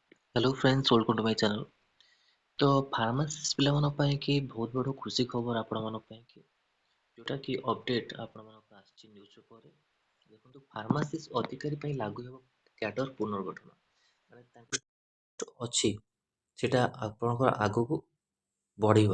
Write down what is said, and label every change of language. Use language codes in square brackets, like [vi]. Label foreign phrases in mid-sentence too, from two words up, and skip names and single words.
[en] Hello friends welcome to my channel. [or] तो फार्मासिस्ट पिलाମାନଙ୍କ ପାଇଁ କି ବହୁତ ବଡ଼ ଖୁସି ଖବର ଆପଣମାନଙ୍କ ପାଇଁ କି ଯୋଉଟା କି ଅପଡେଟ୍ ଆପଣମାନଙ୍କୁ ଆସିଛି ନ୍ୟୁଜ୍ ପେପରରେ। ଦେଖନ୍ତୁ ଫାର୍ମାସିଷ୍ଟ ଅଧିକାରୀ ପାଇଁ ଲାଗୁ ହେବ କ୍ୟାଡର ପୁନର୍ଗଠନ। ମାନେ ତାଙ୍କ ଅଛି ସେଟା ଆପଣଙ୍କର ଆଗକୁ ବଢ଼ିବ।